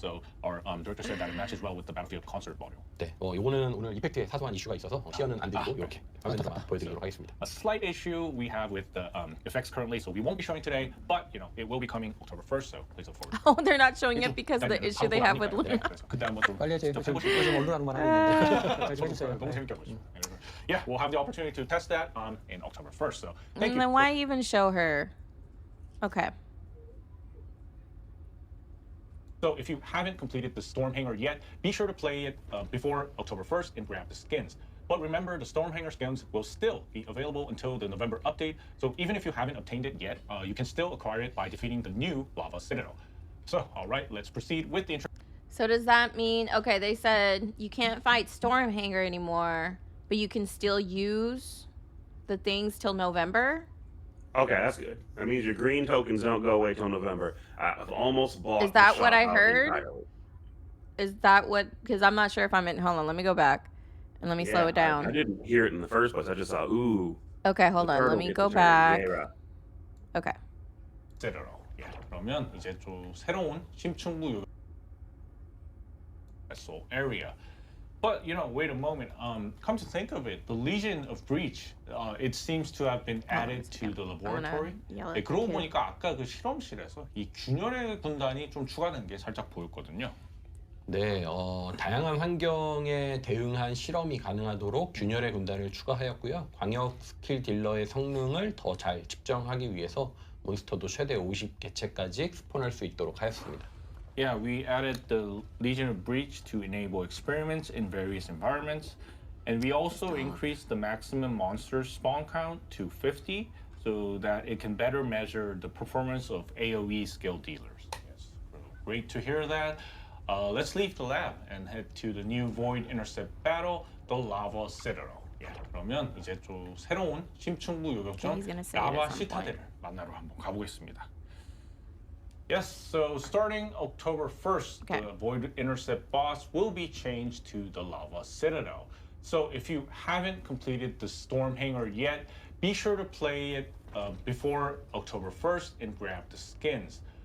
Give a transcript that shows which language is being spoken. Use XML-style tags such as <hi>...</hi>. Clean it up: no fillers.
<en>So our director said that it matches well with the Battlefield concert module.</en> <ko>네, 이거는 오늘 이펙트에 사소한 이슈가 있어서 시연은 안 드리고 이렇게 화면에서만 보여드리도록 하겠습니다.</ko> <en>A slight issue we have with the effects currently, so we won't be showing today, but it will be coming October 1st, so please look forward. Oh, they're not showing it because of the issue they have with Luna.</en> <ko>그때 한번 좀 빨리 해줘요. 직접 지금 해보시고. 언론 만 하고 있는데 빨리 좀 해주세요. 너무 재밌게 하고 있어요.</ko> <en>Yeah, we'll have the opportunity to test that in October 1st. So thank you. then why even show her? Okay. So if you haven't completed the Stormhanger yet, be sure to play it before October 1st and grab the skins. But remember, the Stormhanger skins will still be available until the November update. So even if you haven't obtained it yet, you can still acquire it by defeating the new Lava Citadel. So, all right, let's proceed with the intro. So does that mean, okay, they said you can't fight Stormhanger anymore, but you can still use the things till November? Okay, that's good. That means your green tokens don't go away till November. I've almost bought. Is that the what shop I out heard? entirely. Is that what, because I'm not sure if I'm in, hold on, let me go back and let me slow it down. I didn't hear it in the first place. I just saw, ooh. Okay, hold on, let me go back. Okay.</en> <ko>예, 그러면 이제 좀 새로운 심층부 area.</ko> <en>But wait a moment. Come to think of it, the Legion of Breach, it seems to have been added to the laboratory.</en> <ko>네, 그러고 보니까 아까 그 실험실에서 이 균열의 군단이 좀 추가된 게 살짝 보였거든요. 네, 다양한 환경에 대응한 실험이 가능하도록 균열의 군단을 추가하였고요. 광역 스킬 딜러의 성능을 더 잘 측정하기 위해서 몬스터도 최대 50개체까지 스폰할 수 있도록 하였습니다.</ko> <en>Yeah, we added the Legion of Breach to enable experiments in various environments, and we also increased the maximum monster spawn count to 50 so that it can better measure the performance of AoE skill dealers. Yes, great to hear that. Let's leave the lab and head to the new Void Intercept battle, the Lava Citadel.</en> <ko>예, 그러면 이제 좀 새로운 심층부 요격전 라바 시타델을 만나러 한번 가보겠습니다.</ko> <en>Yes, so starting October 1st, the Void Intercept boss will be changed to the Lava Citadel. So if you haven't completed the Stormhanger yet, be sure to play it before October 1st and grab the skins.</en>